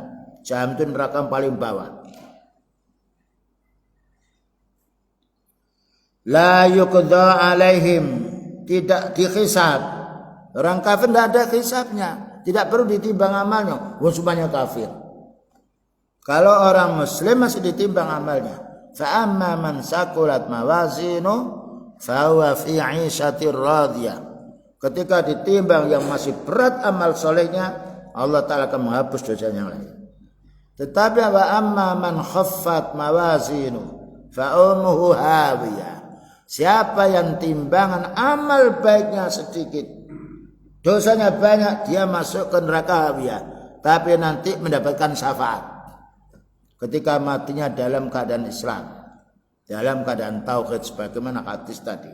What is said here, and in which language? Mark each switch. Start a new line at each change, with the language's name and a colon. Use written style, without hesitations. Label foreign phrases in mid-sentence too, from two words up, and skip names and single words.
Indonesian: Jahannam itu neraka yang paling bawah.
Arabic: لا يقضى عليهم,
Indonesian: tidak dihisab. Orang kafir tidak ada hisabnya, tidak perlu ditimbang amalnya, semuanya kafir. Kalau orang muslim masih ditimbang amalnya.
Arabic: فأما من ثقلت موازينه فهو في عيشة راضية.
Indonesian: Ketika ditimbang yang masih berat amal solehnya, Allah Ta'ala akan menghapus dosa yang lain.
Arabic: Tetapi وأما من خفت موازينه فأمه هاوية.
Indonesian: Siapa yang timbangan amal baiknya sedikit, dosanya banyak, dia masuk ke neraka hawiyah, tapi nanti mendapatkan syafaat ketika matinya dalam keadaan Islam, dalam keadaan tauhid sebagaimana hadis tadi.